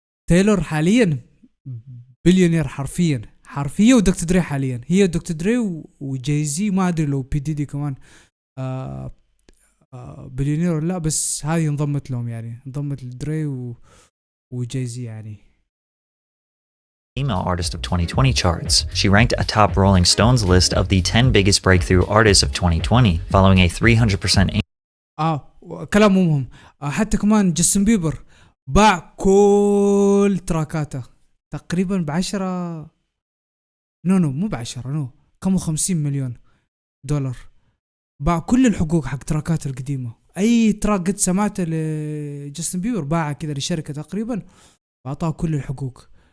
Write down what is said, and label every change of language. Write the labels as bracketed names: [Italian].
[Arabic] تايلور حاليا بليونير حرفيا ودكتور دري حاليا, هي دكتور دري وجايزي, ما ادري لو بي دي دي كمان بليونير ولا لا, بس هذه انضمت لهم, يعني انضمت لدري وجايزي يعني. [English] Female Artist of 2020 charts. She ranked atop Rolling Stone's list of the 10 biggest breakthrough artists of 2020, following a 300% [Arabic] كلام مهم. حتى كمان جاستن بيبر باع كل تراكاته تقريبا ب10 مو ب10 كم 50 مليون دولار. باع كل الحقوق حق تراكاته القديمة, اي تراك قد سمعته لجاستن بيبر باعه كذا لشركة تقريبا واعطاه كل الحقوق.